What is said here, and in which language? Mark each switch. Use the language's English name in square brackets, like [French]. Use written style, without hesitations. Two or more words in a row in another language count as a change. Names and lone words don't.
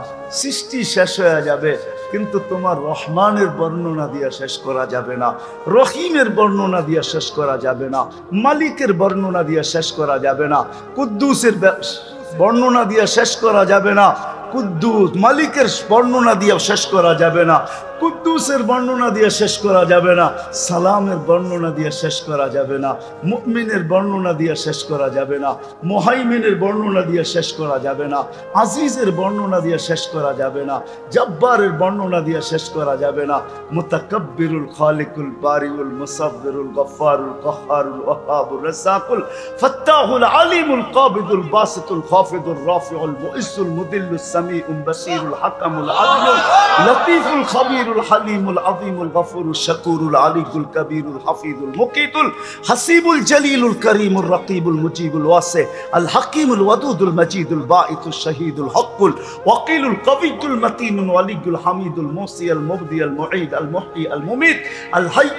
[Bangla] সৃষ্টি শেষ হয়ে যাবে, কিন্তু তোমার রহমানের বর্ণনা দিয়ে শেষ করা যাবে না, রহিমের বর্ণনা দিয়ে শেষ করা যাবে না, মালিকের বর্ণনা দিয়ে শেষ করা যাবে না, কুদ্দুসের বর্ণনা দিয়ে শেষ করা যাবে না, কুদ্দুস মালিকের বর্ণনা দিয়ে শেষ করা যাবে না, কুদ্দুসের বর্ণনা দিয়ে শেষ করা যাবে না, সালামের বর্ণনা দিয়ে শেষ করা যাবে না, মুমিনের বর্ণনা দিয়ে শেষ করা যাবে না, মুহাইমিনের বর্ণনা দিয়ে শেষ করা যাবে না, আজিজের বর্ণনা দিয়ে শেষ করা যাবে না, জব্বারের বর্ণনা দিয়ে শেষ করা যাবে না, [Arabic] المتكبر الخالق البارئ المصور الغفار القهار الوهاب الرزاق الفتاح العليم القابض الباسط الخافض الرافع المعز المذل السميع البصير الحكم العدل اللطيف الخبير الحليم العظيم الغفور الشكور العلي الكبير الحفيظ المقيت الحسيب الجليل الكريم الرقيب المجيب الواسع الحكيم الودود المجيد الباعث الشهيد الحق الوكيل القوي المتين الولي الحميد الموصي المبدي المعيد المحيي المميت الحي